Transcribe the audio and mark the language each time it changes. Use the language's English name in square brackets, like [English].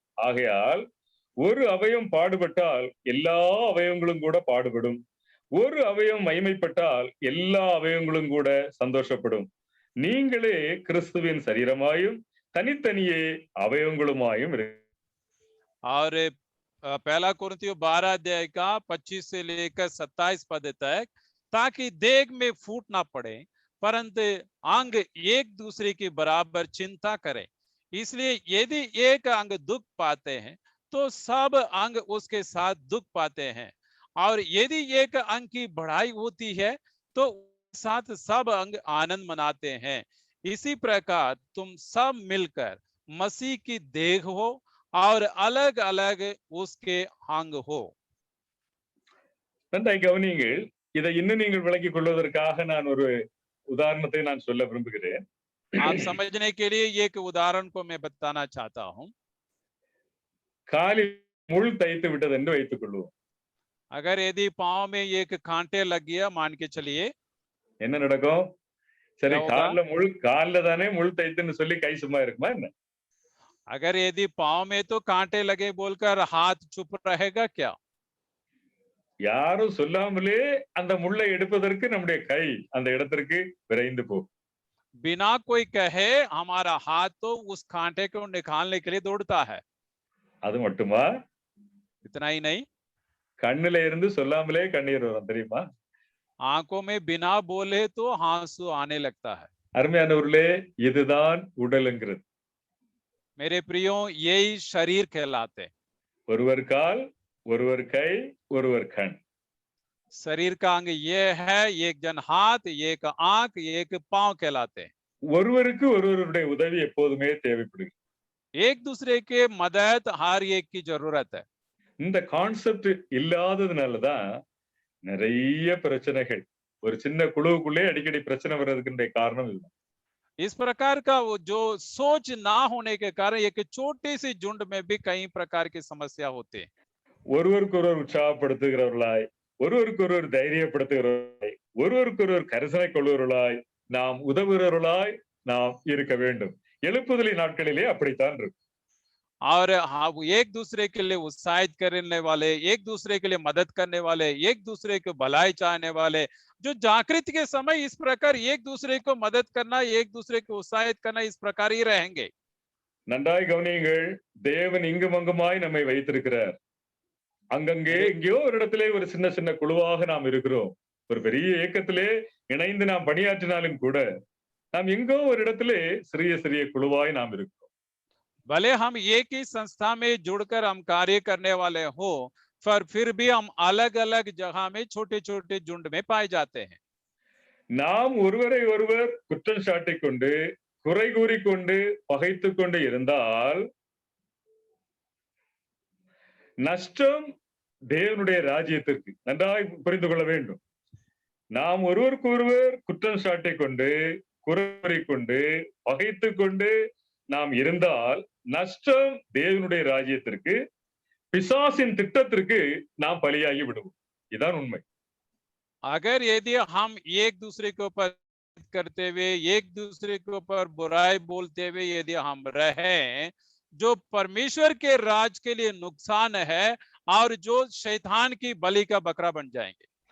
[Tamil] ஆகையால் ஒரு அவயம் பாடுபட்டால் எல்லா அவயவங்களும் கூட பாடுபடும். ஒரு அவயம் மகிமைப்பட்டால் எல்லா அவயவங்களும் கூட சந்தோஷப்படும். நீங்களே கிறிஸ்துவின் சரீரமாயும் தனித்தனியே அவயவங்களுமாயும் [Hindi] और पहला कुरिन्थियों 12 अध्याय का 25 से लेकर 27 पद तक, ताकि देह में फूट ना पड़े परंतु अंग एक दूसरे के बराबर चिंता करे। इसलिए यदि एक अंग दुख पाते हैं तो सब अंग उसके साथ दुख पाते हैं, और यदि एक अंग की बढ़ाई होती है तो साथ सब अंग आनंद मनाते हैं। इसी प्रकार तुम सब मिलकर मसीह की देह हो और अलग अलग उसके अंग हो। [Tamil] நன்றாய் கவனியுங்கள். இதை இன்னும் நீங்கள் விளங்கிக் கொள்வதற்காக நான் ஒரு உதாரணத்தை நான் சொல்ல விரும்புகிறேன். [Hindi] आप समझने के लिए एक उदाहरण को मैं बताना चाहता हूं। [Tamil] காலில் முள் தைத்து விட்டது என்று வைத்துக் கொள்வோம். [Hindi] अगर यदि पांव में एक कांटे लग गया मान के चलिए, [Tamil] என்ன நடக்கும்? சரி, [Hindi] क्या होगा? [Tamil] கால்ல தானே முள் தைத்துன்னு சொல்லி கை சும்மா இருக்குமா என்ன? [Hindi] अगर यदि पांव में तो कांटे लगे बोलकर हाथ चुप रहेगा क्या? [Tamil] யாரும் சொல்லாமலே அந்த முள்ளை எடுப்பதற்கு நம்முடைய கை அந்த இடத்திற்கு விரைந்து போகும். [Hindi] बिना कोई कहे हमारा हाथ तो उस कांटे को निकालने के लिए दौड़ता है। [Tamil] அது மட்டுமா? [Hindi] इतना ही नहीं, [Tamil] கண்ணுல இருந்து சொல்லாமலே கண்ணீர் வரும் தெரியுமா? [Hindi] आंखों में बिना बोले तो आंसू आने लगता है। [Tamil] அருமையானவர்களே, இதுதான் உடலுங்கிறது. [Hindi] मेरे प्रियो, यही शरीर कहलाते। [Tamil] ஒருவர் கால், ஒருவர் கை, ஒருவர் கண். [Hindi] शरीर का अंग ये है, एक जन हाथ, एक आंख, एक पांव कहलाते। [Tamil] ஒருவருக்கு ஒருவருடைய உதவி எப்போதுமே தேவைப்படுகிறது. [Hindi] एक दूसरे के मदद हर एक की जरूरत है। [Tamil] இந்த கான்செப்ட் இல்லாததுனாலதான் நிறைய பிரச்சனைகள். ஒரு சின்ன குழுவுக்குள்ளே அடிக்கடி பிரச்சனை வர்றதுக்கு காரணம் இதுதான். [Hindi] इस प्रकार का वो जो सोच ना होने के कारण एक छोटी सी झुंड में भी कई प्रकार की समस्या होती है। [Tamil] ஒருவருக்கொருவர் உற்சாகப்படுத்துகிறவர்களாய், ஒருவருக்கொருவர் தைரியப்படுத்துகிறவர்களாய், ஒருவருக்கொருவர் கரிசனை கொள்வர்களாய், நாம் உதவுகிறவர்களாய் நாம் இருக்க வேண்டும். எழுப்புதலின் நாட்களிலே அப்படித்தான் இருக்கும். [Hindi] और हाँ, वो एक दूसरे के लिए उत्साहित करने वाले, एक दूसरे के लिए मदद करने वाले, एक दूसरे को भलाई चाहने वाले, जो जागृति के समय इस प्रकार एक दूसरे को मदद करना, एक दूसरे को उत्साहित करना, इस प्रकार ही रहेंगे। [Tamil] நன்றாய் கவனியுங்கள். தேவன் இங்கும் அங்குமாய் நம்மை வைத்திருக்கிறார். அங்கங்கே எங்கேயோ ஒரு இடத்திலே ஒரு சின்ன சின்ன குழுவாக நாம் இருக்கிறோம். ஒரு பெரிய இயக்கத்திலே இணைந்து நாம் பணியாற்றினாலும் கூட நாம் எங்கோ ஒரு இடத்திலே சிறிய சிறிய குழுவாய் நாம் இருக்கிறோம். [Hindi] भले हम एक ही संस्था में जुड़कर हम कार्य करने वाले हो, पर फिर भी हम अलग अलग जगह में छोटे छोटे झुंड में पाए जाते हैं। [Tamil] நாம் ஒருவரை ஒருவர் குற்றம் சாட்டிக் கொண்டு குறை கூறிக்கொண்டு பகைத்துக் கொண்டு இருந்தால் நஷ்டம் தேவனுடைய ராஜ்யத்திற்கு. நன்றாய் புரிந்து கொள்ள வேண்டும். நாம் ஒருவருக்கு ஒருவர் குற்றம் சாட்டிக் கொண்டு குறை கூறிக்கொண்டு பகைத்துக் கொண்டு நாம் இருந்தால் நஷ்டம் தேவனுடைய ராஜ்யத்திற்கு, பிசாசின் திட்டத்திற்கு நாம் பலியாகி விடுவோம். இதுதான் உண்மை. [Hindi] अगर यदि हम एक दूसरे के ऊपर करते हुए, एक दूसरे के ऊपर बुराई बोलते हुए यदि हम रहें, जो परमेश्वर के राज के लिए नुकसान है और जो शैतान की बलि का बकरा बन जाएंगे।